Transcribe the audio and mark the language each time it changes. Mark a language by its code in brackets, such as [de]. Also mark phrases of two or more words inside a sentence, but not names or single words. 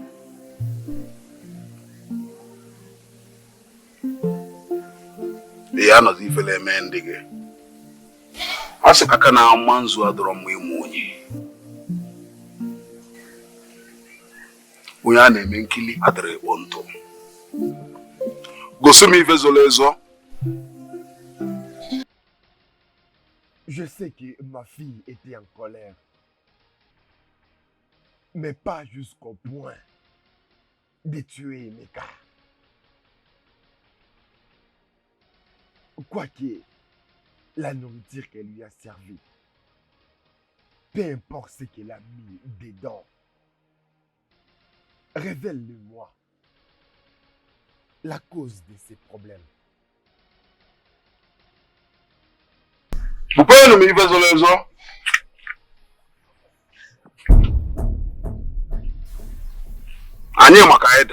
[ig] Ya anọzi ifele eme ndị gị. Ọ sị kaka na ama nzu adọrọ mma ịmụ onye. Onye a na-eme nkili adịrị ịkpọ ntụ. Gosi m ife zoro ezo. [fr] Je sais que ma fille était en colère. Mais pas jusqu'au point de tuer Emeka. Quoique la nourriture qu'elle lui a servi, peu importe ce qu'elle a mis dedans, révèle-le-moi la cause de ces problèmes. [ig] Bupenu m ife zoro ezo. Anyị maka ede.